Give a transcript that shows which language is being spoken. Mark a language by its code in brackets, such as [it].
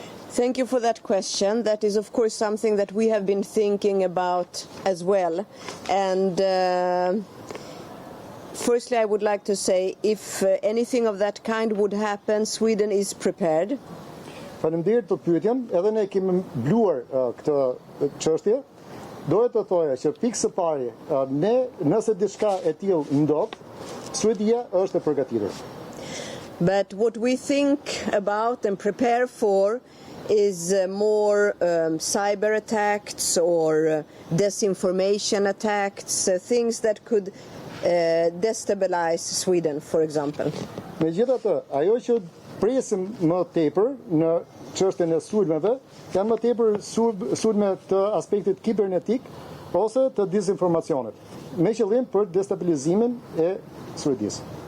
[en] Thank you for that question. That is, of course, something that we have been thinking about as well. And firstly, I would like to say if anything of that kind would happen, Sweden is prepared. [sq] Faleminderit për pyetjen, edhe ne kemi mbluar këtë çështje. Doja të thoja që pikë së pari, ne nëse diçka e tillë ndodh, Suedia është e përgatitur. [en] But what we think about and prepare for is more cyber attacks or disinformation attacks, things that could destabilize Sweden, for example. [sq] Megjithatë, ajo që presim më tepër në çështjen e sulmeve, janë më tepër sulme të aspektit kibernetik ose të dezinformacionit, me qëllim për destabilizimin e Suedisë.